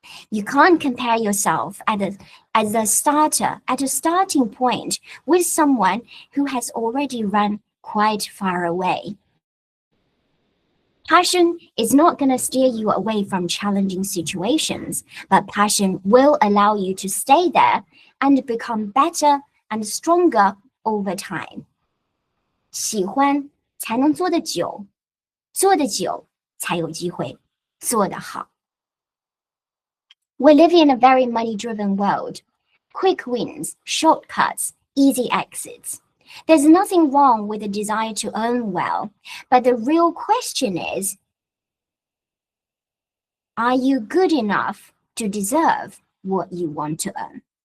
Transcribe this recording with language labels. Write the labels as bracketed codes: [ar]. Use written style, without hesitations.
[en] You can't compare yourself as a starter at a starting point with someone who has already run quite far away. Passion is not going to steer you away from challenging situations, but passion will allow you to stay there and become better and stronger over time. [zh] 喜欢才能做得久，做得久才有机会做得好。 [en] We live in a very money-driven world. Quick wins, shortcuts, easy exits. There's nothing wrong with the desire to earn well, but the real question is, are you good enough to deserve what you want to earn?